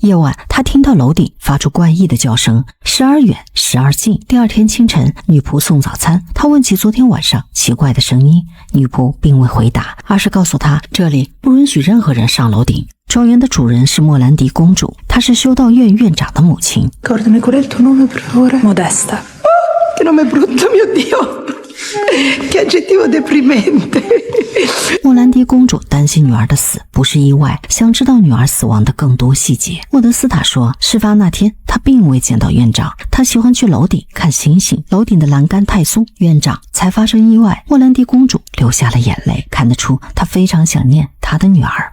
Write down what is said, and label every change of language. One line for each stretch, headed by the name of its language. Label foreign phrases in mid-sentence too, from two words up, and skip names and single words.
Chinese: 夜晚，他听到楼顶发出怪异的叫声，时而远，时而近。第二天清晨，女仆送早餐，他问起昨天晚上奇怪的声音，女仆并未回答，而是告诉他这里不允许任何人上楼顶。庄园的主人是莫兰迪公主，她是修道院院长的母亲。
Italian: Ricordami qual è il tuo nome, per favore? Modesta. Che nome brutto, mio Dio! Che aggettivo deprimente!
Chinese: 莫兰迪公主担心女儿的死不是意外，想知道女儿死亡的更多细节。莫德斯塔说，事发那天他并未见到院长，他喜欢去楼顶看星星，楼顶的栏杆太松，院长才发生意外。莫兰迪公主流下了眼泪，看得出她非常想念她的女儿。